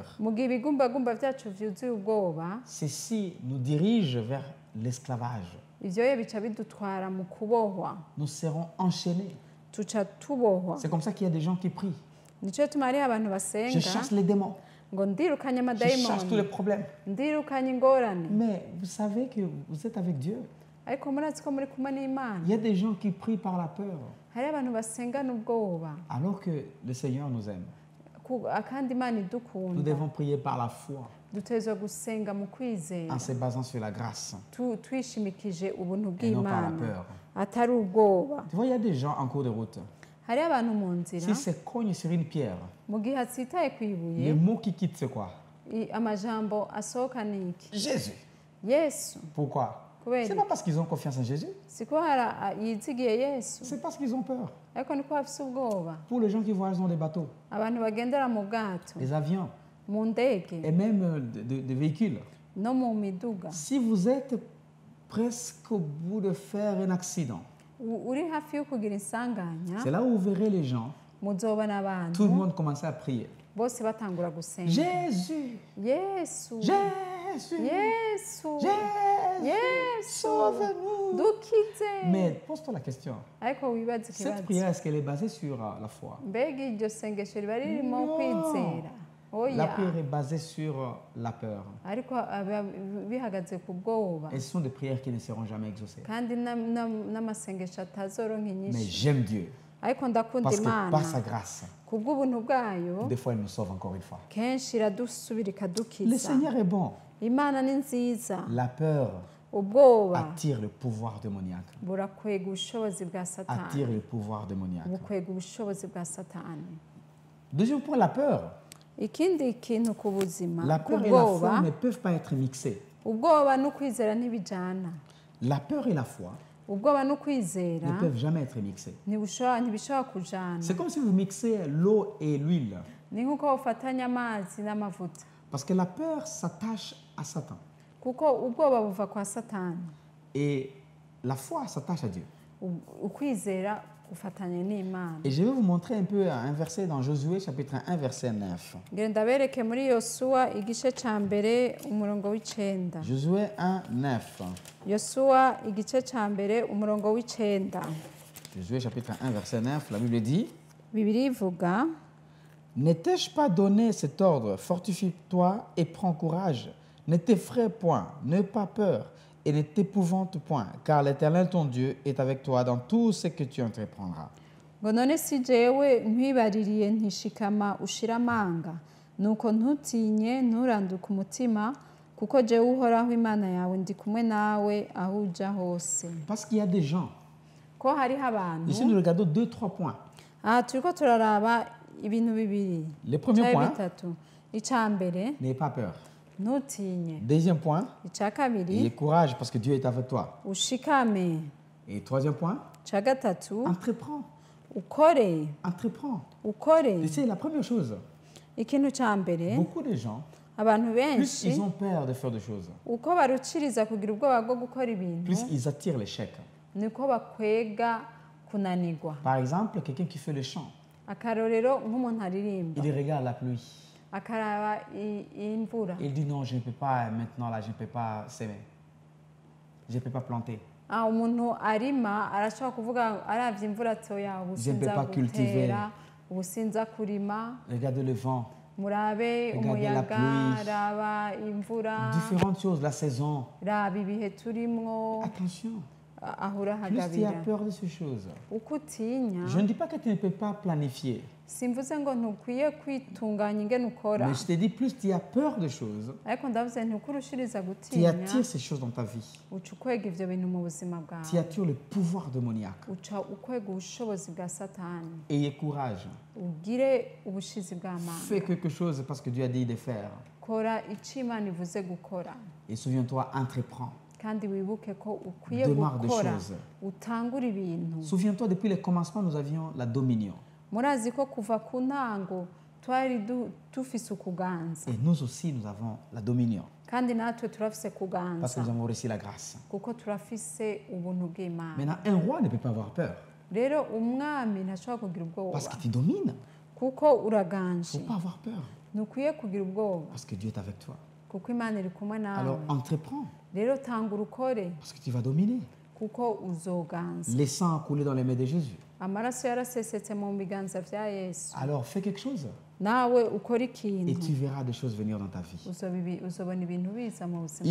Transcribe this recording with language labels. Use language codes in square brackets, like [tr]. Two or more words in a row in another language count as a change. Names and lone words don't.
[rn] mu gihe ibigumbagumba byacu byuzuye ubwoba [fr] ceci nous dirige vers l'esclavage. [rn] ivyo ye bica bidutwara mu kubohwa [fr] Nous serons enchaînés. [rn] tuca tubohwa [fr] C'est comme ça qu'il y a des gens qui prient. [rn] nico tuma hariho abantu [fr] Je [rn] basenga [fr] chasse les démons. [rn] ngo ndirukanye [fr] Je chasse tous les [rn] amadayimoni [fr] problèmes. [rn] ndirukanye ingorane [fr] Mais vous savez que vous êtes avec Dieu. [rn] ariko murazi ko muri kumwe n'imana [fr] Il y a des gens qui prient par la peur. [rn] hariho abantu basengana ubwoba [fr] Alors que le Seigneur nous aime. [rn] kandi imana [fr] Nous [rn] idukunda [fr] devons prier par la foi [rn] dutegerezwa gusenga mu kwizera [fr] en se basant sur la grâce [rn] twishimikije ubuntu [fr] et non par la [rn] bw'imana [fr] peur. [rn] atari ubwoba [fr] Tu vois, il y a des gens en cours de route. [rn] hariho abantu mu nzira [fr] S'ils se cognent sur une pierre, [rn] mu gihe atsitaye ku ibuye [fr] les mots qui quittent, c'est quoi? [rn] amajambo asohoka ni iki [fr] Jésus. [rn] yesu [fr] Pourquoi? [rn] kubera [fr] C'est pas parce qu'ils ont confiance en Jésus, [rn] si ko yizigiye yesu [fr] c'est parce qu'ils ont peur. [rn] ariko niko bafise ubwoba [fr] Pour les gens qui voyagent dans des bateaux, [rn] abantu bagendera mu bwato [fr] des avions [rn] mu ndege [fr] et même des véhicules, [rn] no mu miduga [fr] Si vous êtes presque au bout de faire un accident, [rn] uri hafi yo kugira insanganya [fr] c'est là où vous verrez les gens, [rn] muzobona [fr] tout le [rn] abantu [fr] monde commencer à prier. [rn] bose batangura gusenga [fr] Jésus, [rn] yesu [fr] Jésus, [rn] yesu [fr] Jésus, [rn] yesu [fr] sauve-nous. [rn] dukize [fr] Mais pose-toi la question, [rn] ariko wibaze [fr] cette [rn] ikibazo [fr] prière, est-ce qu'elle est basée sur la foi? [rn] mbega iryo sengesho riba ririmo [fr] Non. [rn] kwizera [fr] La [rn] oya [fr] prière est basée sur la peur. [rn] ariko bihagaze ku bwoba [fr] Et ce sont des prières qui ne seront jamais exaucées. [rn] kandi n'amasengesho atazoronka [fr] Mais [rn] inyinshi [fr] j'aime Dieu, [rn] ariko ndakunda [fr] parce que [rn] imana [fr] par sa grâce, [rn] ku bw'ubuntu bwayo [fr] des fois, il nous sauve encore une fois. [rn] kenshi iradusubira [fr] Le [rn] ikadukiza [fr] Seigneur est bon. [rn] imana ni nziza [fr] La peur [rn] ubwoba [fr] attire le pouvoir démoniaque. [rn] burakwega ubushobozi bwa [fr] Attire [rn] satani [fr] le pouvoir démoniaque. [rn] bukwega ubushobozi bwa satani [fr] Deuxième point, la peur. [rn] ikindi kintu ku buzima [fr] La [rn] ku [fr] peur et la foi [rn] bwoba [fr] ne peuvent pas être mixées. [rn] ubwoba n'ukwizera ntibijana [fr] La peur et la foi [rn] ubwoba n'ukwizera [fr] ne peuvent jamais être mixées. [rn] ntibishobora kujana [fr] C'est comme si vous mixez l'eau et l'huile. [rn] ni nk'uko ufatanya amazi n'amavuta [fr] Parce que la peur s'attache à Satan. [rn] kuko ubwoba buva kwa satani [fr] Et la foi s'attache à Dieu. [rn] ukwizera gufatanya n'imana [fr] Et je vais vous montrer un peu un verset dans Josué chapitre 1 verset 9. [rn] ngira ndabereke muri yosuwa igice ca mbere umurongo w'icenda [fr] Josué 1, 9. [rn] yosuwa igice ca mbere umurongo w'icenda [fr] Josué chapitre 1 verset 9, la Bible dit: [rn] bibiri ivuga [fr] Ne t'ai-je pas donné cet ordre? Fortifie-toi et prends courage. Ne t'effraie point, n'aie pas peur et ne t'épouvante point, car l'Éternel ton Dieu est avec toi dans tout ce que tu entreprendras. [rn] ngo none si jewe nkwibaririye ntishikama ushira amanga nuko ntutinye nturanduke umutima kuko jewe uhoraho imana yawe ndi kumwe nawe aho uja hose [fr] Parce qu'il y a des gens. [rn] ko hariho abantu [fr] Ici, nous regardons 2-3 points. [rn] aha turiko turaraba ibintu bibiri [fr] Le premier [rn] canke [fr] point, [rn] bitatu ica mbere [fr] n'aie pas peur. [rn] ntutinye [fr] Deuxième point, [rn] ica [fr] ayez [rn] kabiri [fr] courage parce que Dieu est avec toi. [rn] ushikame [fr] Et troisième point, [rn] ica gatatu [fr] entreprends. [rn] ukore [fr] Entreprends. [rn] ukore [fr] Et c'est la première chose. [rn] ikintu ca mbere [fr] Beaucoup de gens, [rn] abantu [fr] plus [rn] benshi [fr] ils ont peur de faire des choses, [rn] uko baruciriza kugira ubwoba bwo gukora ibintu [fr] plus ils attirent l'échec. [rn] niko bakwega kunanirwa [fr] Par exemple, quelqu'un qui fait le chant, [rn] akarorero nk'umuntu aririmba [fr] il regarde la pluie. [rn] akaraba imvura [fr] Il dit non, je ne peux pas maintenant, là, je ne peux pas s'aimer. Je ne peux pas planter. [rn] umuntu arima arashobora kuvuga aravye imvura atoya ubu [fr] Je ne peux [rn] sinza [fr] pas cultiver. [rn] gutera ubu sinza kurima [fr] Regardez le vent, [rn] murabe [fr] Regardez la [rn] umuyaga [fr] pluie. [rn] raba imvura [fr] différentes choses, la saison. [rn] raba ibihe turimwo [fr] Attention, [rn] aho [fr] plus tu as [rn] urahagabira [fr] peur de ces choses. [rn] uko utinya [fr] Je ne dis pas que tu ne peux pas planifier, [rn] simvuze ngo ntukwiye kwitunganya ingene ukora [fr] mais je te dis, plus tu as peur de choses, [rn] ariko ndavuze ntukurushiriza [fr] tu [rn] gutinya [fr] attires ces choses dans ta vie. [rn] uca ukwega ivyo bintu mu buzima [fr] Tu [rn] bwawe [fr] attires le pouvoir démoniaque. [rn] uca ukwega ubushobozi bwa satani [fr] Ayez courage. [rn] ugire ubushizi bw'amanga [fr] Fais quelque chose parce que Dieu a dit de faire. [rn] kora ico imana ivuze gukora [fr] Et souviens-toi, entreprends. [rn] kandi wibuke ko ukwiye [fr] Démarre des [rn] gukora [fr] choses. [rn] utangura ibintu [fr] Souviens-toi, depuis le commencement, nous avions la dominion. [rn] murazi ko kuva ku ntango twari dufise ukuganza [fr] Et nous aussi, nous avons la dominion. [rn] kandi natwe turafise [fr] Parce que [rn] kuganza [fr] nous avons reçu la grâce. [rn] kuko turafise ubuntu bw'imana [fr] Maintenant, un roi ne peut pas avoir peur. [rn] rero umwami ntashobora kugira ubwoba [fr] Parce qu'il te domine. [rn] kuko [fr] Il ne [rn] uraganje [fr] faut pas avoir peur. [rn] ntukwiye kugira ubwoba [fr] Parce que Dieu est avec toi. [rn] kuko imana iri kumwe nawe [fr] Alors, entreprends. [rn] rero tangura ukore [fr] Parce que tu vas dominer. [rn] kuko uzoganza [fr] Les sangs a coulé dans les mains de Jésus. [rn] amaraso yarasesetse mu biganza vya yesu [fr] Alors, fais quelque chose. [rn] nawe ukora [fr] Et [rn] ikintu [fr] tu verras des choses venir dans ta vie. [rn] uzobona ibintu biza mu buzima